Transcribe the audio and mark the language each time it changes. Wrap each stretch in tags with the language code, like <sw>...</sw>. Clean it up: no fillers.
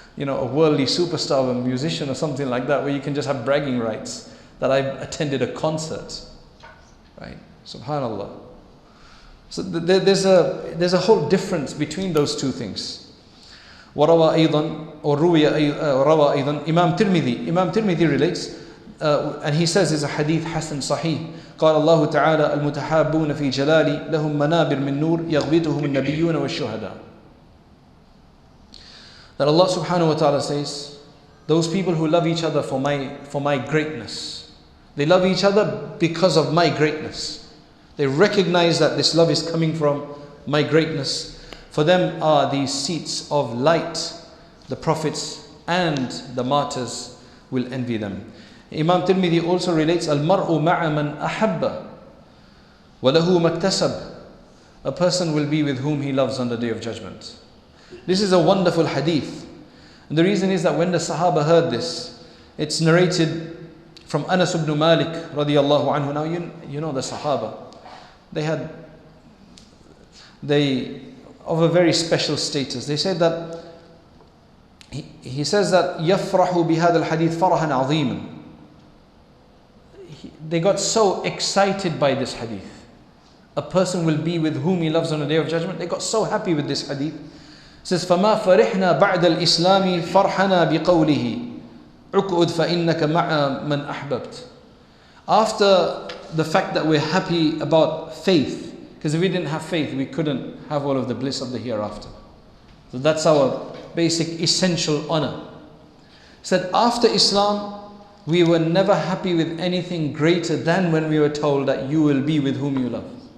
<en>a worldly superstar or a musician or something like that, where you can just have bragging rights that I attended a concert, right? Subhanallah. So there's a whole difference between those two things.</en> <ar>وروى أيضا</ar> <en>or</en> <ar>روى أيضا</ar> <en>Imam Tirmidhi relates, and he says it's a hadith hasan sahih.</en> <ar>قال الله تعالى المتحابون في جلالي لهم منابر من نور يغبطهم النبيون والشهداء.</ar> <en>That Allah subhanahu wa ta'ala says, those people who love each other for my greatness, they love each other because of my greatness. They recognize that this love is coming from my greatness. For them are these seats of light. The prophets and the martyrs will envy them. Imam Tirmidhi also relates,</en> <ar>Al-mar'u ma'a man ahabba wa lahu maktasab.</ar> <en>A person will be with whom he loves on the Day of Judgment. This is a wonderful hadith. And the reason is that when the Sahaba heard this, it's narrated from Anas ibn Malik radiyallahu anhu. Now you know the Sahaba. They of a very special status. They said that, he says that</en> <ar>يَفْرَحُ بِهَذَا الْحَدِيث فَرَحًا عَظِيمًا.</ar> <en>They got so excited by this hadith. A person will be with whom he loves on the Day of Judgment. They got so happy with this hadith. It says,</en> <ar>فَمَا فَرِحْنَا بَعْدَ الْإِسْلَامِ فَرْحَنَا بِقَوْلِهِ عُقْعُدْ فَإِنَّكَ مَعَ مَنْ أَحْبَبْتَ.</ar> <en>After the fact that we're happy about faith, because if we didn't have faith, we couldn't have all of the bliss of the hereafter. So that's our basic essential honor. Said after Islam, we were never happy with anything greater than when we were told that you will be with whom you love.</en>